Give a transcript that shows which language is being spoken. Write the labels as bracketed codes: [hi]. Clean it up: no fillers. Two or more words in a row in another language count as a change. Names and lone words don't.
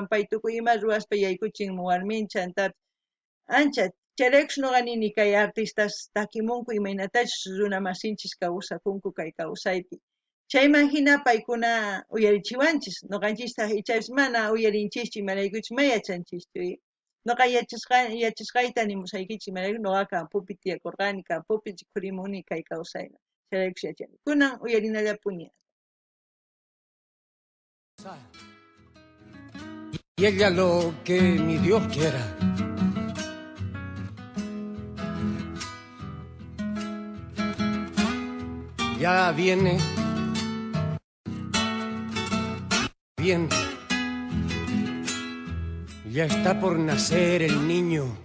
[qu] pay tukuy ima ruwaspa yaykuchin warmincha antapis ancha chayraykus nuqa nini kay artistas takimunku imaynatachus runa masinchis kawsakunku kay kawsaypi chayman hina paykuna uyarichiwanchis nuqanchista ichapis mana uyarinchikchu imaraykuchus may yachanchikchu nuqa yachashqayta nimusaykichik imarayku nuqa campupi tiyakurqani campupi rikhurimuni kay kawsayman chayraykus yachani kunan uyarinallapuni. [es] Y ella lo que mi Dios quiera. Ya viene, bien, ya está por nacer el niño